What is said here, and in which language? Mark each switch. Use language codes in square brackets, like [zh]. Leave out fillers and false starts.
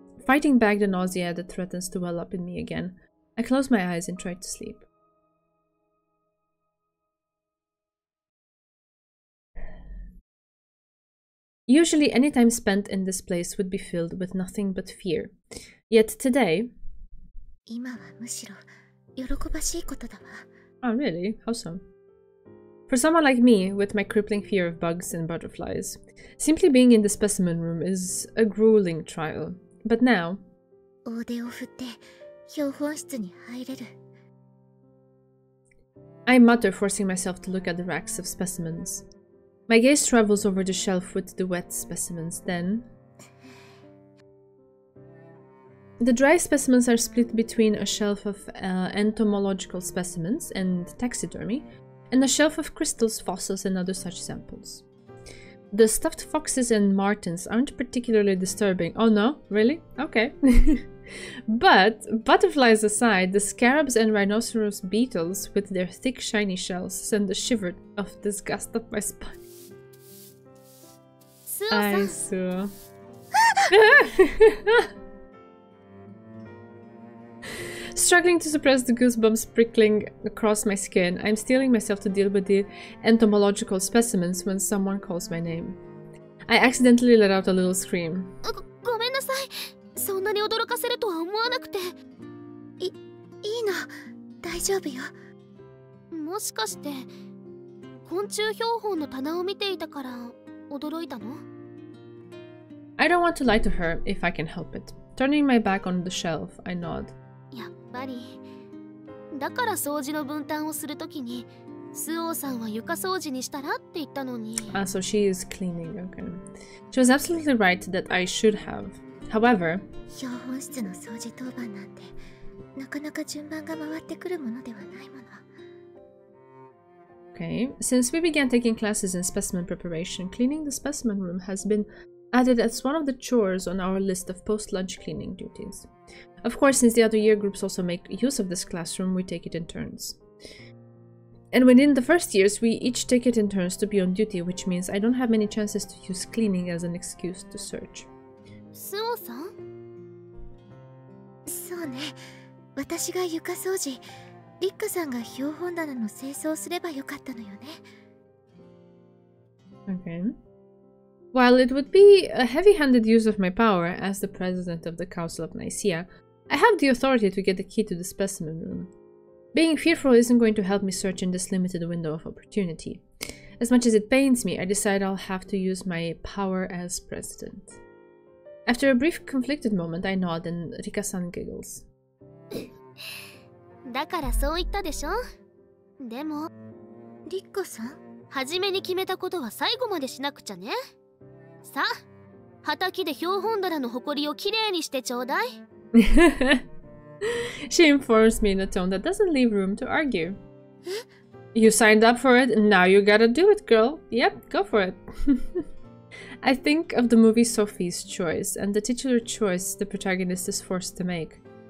[en] Fighting back the nausea that threatens to well up in me again, I close my eyes and try to sleep. Usually any time spent in this place would be filled with nothing but fear. Yet today... [ja] 今はむしろ喜ばしいことだわ。 [en] Oh, really? How so? For someone like me, with my crippling fear of bugs and butterflies, simply being in the specimen room is a grueling trial. But now... [ja] 大手を振って標本室に入れる。 [en] I mutter, forcing myself to look at the racks of specimens. My gaze travels over the shelf with the wet specimens, then... The dry specimens are split between a shelf of entomological specimens and taxidermy, and a shelf of crystals, fossils, and other such samples. The stuffed foxes and martens aren't particularly disturbing. Oh no? Really? Okay. But, butterflies aside, the scarabs and rhinoceros beetles with their thick shiny shells send a shiver of disgust up my spine. I saw. Struggling to suppress the goosebumps prickling across my skin, I'm steeling myself to deal with the entomological specimens when someone calls my name. I accidentally let out a little scream. [ja] ごめんなさい。そんなに驚かせるとは思わなくて。いいの。大丈夫よ。もしかして昆虫標本の棚を見ていたから驚いたの？ [en] I don't want to lie to her if I can help it. Turning my back on the shelf, I nod. [ja] やっぱりだから掃除の分担をするときにスオーさんは床掃除にしたらって言ったのに。 [en] Ah, so she is cleaning, okay. She was absolutely right that I should have. However... [ja] 標本室の掃除当番なんてなかなか順番が回ってくるものではないもの。 [en] Okay, since we began taking classes in specimen preparation, cleaning the specimen room has been added as one of the chores on our list of post-lunch cleaning duties. Of course, since the other year groups also make use of this classroom, we take it in turns. And within the first years, we each take it in turns to be on duty, which means I don't have many chances to use cleaning as an excuse to search. [ja] スオさん？そうね。私が床掃除、リッカさんが標本棚の清掃すればよかったのよね。 [en] Okay. While it would be a heavy-handed use of my power as the president of the Council of Nicaea, I have the authority to get the key to the specimen room. Being fearful isn't going to help me search in this limited window of opportunity. As much as it pains me, I decide I'll have to use my power as president. After a brief conflicted moment, I nod and Rika-san giggles. [ja] だからそう言ったでしょ。でも、リッカさん？初めに決めたことは最後までしなくちゃね。さあ、畑で標本棚の埃をきれいにしてちょうだい。 [en] She informs me in a tone that doesn't leave room to argue. You signed up for it, and now you gotta do it, girl. Yep, go for it. I think of the movie Sophie's Choice, and the titular choice the protagonist is forced to make.